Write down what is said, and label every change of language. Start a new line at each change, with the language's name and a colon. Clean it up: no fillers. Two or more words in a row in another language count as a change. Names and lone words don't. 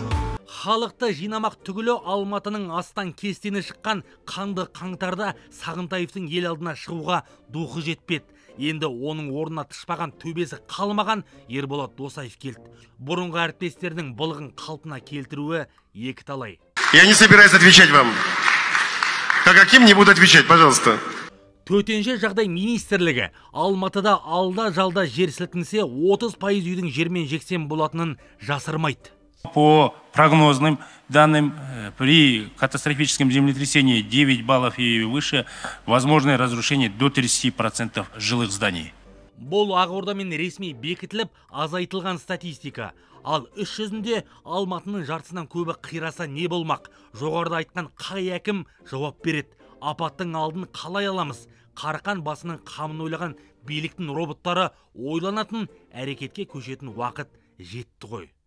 Kazakh: Халықты жинамақ түгілі Алматының астан кестені шыққан қанды қаңтарда Сағынтаевтың ел алдына шығуға духы жетпеді. Енді оның орнына тышпаған төбесі қалмаған Ерболат Досаев келді. Бұрынғы әріптестердің былығын қалпына келтіруі екі талай.
Russian: Я не собираюсь отвечать вам. Каким не буду отвечать, пожалуйста.
Kazakh: Төтенше жағдай министрлігі Алматыда алда-жалда жер сілкінсе 30% үйдің жермен жексен болатынын жасырмайды.
Russian: По прогнозным данным, при катастрофическом землетрясении 9 баллов и выше, возможное разрушение до 30% жилых зданий.
Kazakh: Бұл Ақордамен ресми бекітіліп, азайтылған статистика. Ал іс жүзінде Алматының жартысынан көбі қираса не болмақ? Жоғарыда айтқан қай әкім жауап береді? Апаттың алдын қалай аламыз? Қарқан басының қамын ойлаған биліктің роботтары ойланатын, әрекетке көшетін уақыт жетті ғой.